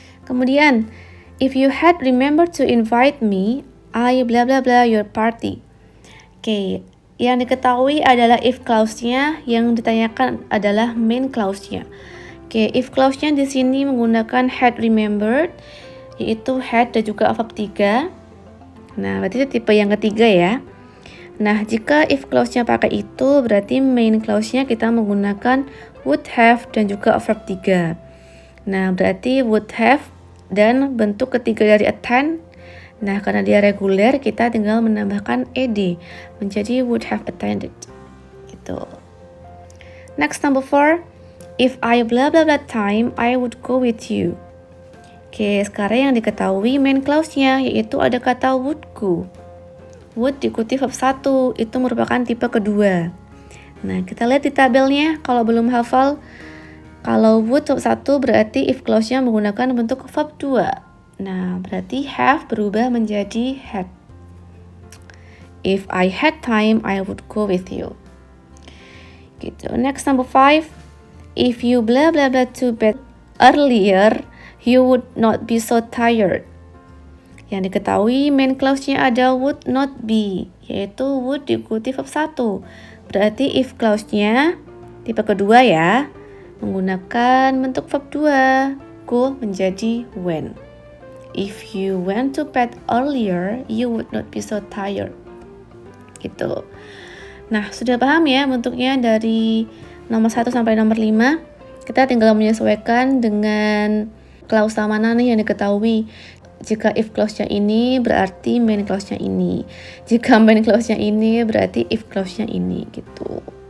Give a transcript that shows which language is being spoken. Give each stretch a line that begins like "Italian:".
English: Kemudian, if you had remembered to invite me, I blah blah blah your party.
Indonesian: Oke, yang diketahui adalah if clause-nya, yang ditanyakan adalah main clause-nya. Oke, if clause-nya di sini menggunakan had remembered, yaitu had dan juga verb 3. Nah, berarti itu tipe yang ketiga ya. Nah, jika if clause-nya pakai itu, berarti main clause-nya kita menggunakan would have dan juga verb 3. Nah, berarti would have dan bentuk ketiga dari attend. Nah, karena dia reguler, kita tinggal menambahkan ed menjadi would have attended. Gitu.
English: Next, number 4. If I blah blah blah time, I would go with you.
Indonesian: Oke, sekarang yang diketahui main clause-nya, yaitu ada kata would go. Would diikuti verb 1, itu merupakan tipe kedua. Nah, kita lihat di tabelnya, kalau belum hafal, kalau would verb 1 berarti if clause-nya menggunakan bentuk verb 2. Nah, berarti have berubah menjadi had.
English: If I had time, I would go with you.
Indonesian: Gitu.
English: Next, number 5. If you blah blah blah to bed earlier, you would not be so tired.
Indonesian: Yang diketahui main clause-nya ada would not be, yaitu would diikuti verb 1. Berarti if clause-nya tipe kedua ya, menggunakan bentuk verb 2, go menjadi when.
English: If you went to bed earlier, you would not be so tired.
Indonesian: Gitu. Nah, sudah paham ya bentuknya dari nomor 1 sampai nomor 5. Kita tinggal menyesuaikan dengan klausa mana nih yang diketahui. Jika if clause-nya ini, berarti main clause-nya ini. Jika main clause-nya ini, berarti if clause-nya ini, gitu.